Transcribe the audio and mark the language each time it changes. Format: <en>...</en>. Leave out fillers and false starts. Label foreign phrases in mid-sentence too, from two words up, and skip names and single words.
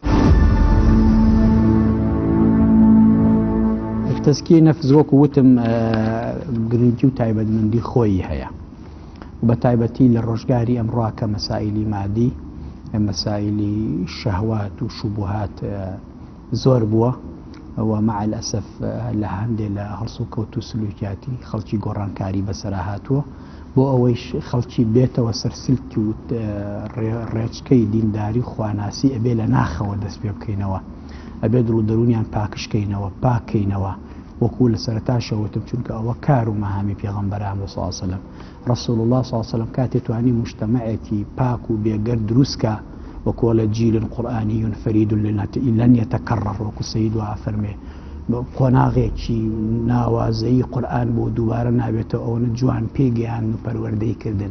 <ckb>تەسکیەی نەفس وەکو وتم گرنگی و تایبەتمەندی خۆی هەیە، بە تایبەتی لە ڕۆژگاری ئەمڕۆ کە مەسائیلی مادی، مەسائیلی شەهوات و شوبهات زۆر بووە، ئەوە</ckb> <ar>مع الأسف</ar> <ckb>لە هەندێک لە هەڵس و کەوت و سلوکیاتی خەڵکی گۆڕانکاری بەسەرا هاتووە، بۆ ئەوەی خەڵکی بێتەوە سەرسلکی و ڕێچکەی دینداری خواناسی ئەبێ لە ناخەوە دەست پێ بکەینەوە، ئەبێ دڵ و دەرونیان پاکشکەینەوە، پاکەینەوە، وەکو لە سەرەتاشەوەتم، چونکە ئەوە کار و مەهامی پێغەمبەران</ckb> <ar>صلی الله علیه وسلم. رسول الله صلی الله علیه وسلم</ar> <ckb>کاتێ توانی مجتمعێکی پاک و بێگەر دروستکە، وەکو لە</ckb> <ar>جیل قورئانی فرید لن يتكرر،</ar> <ckb>وەکو سەید وا فەرمێ قۆناغێکی ناوازەیی قورئان بۆ دووبارە نابێتەوە، ئەوە جوان پێگەیان و پەروەردەی کردن.</ckb>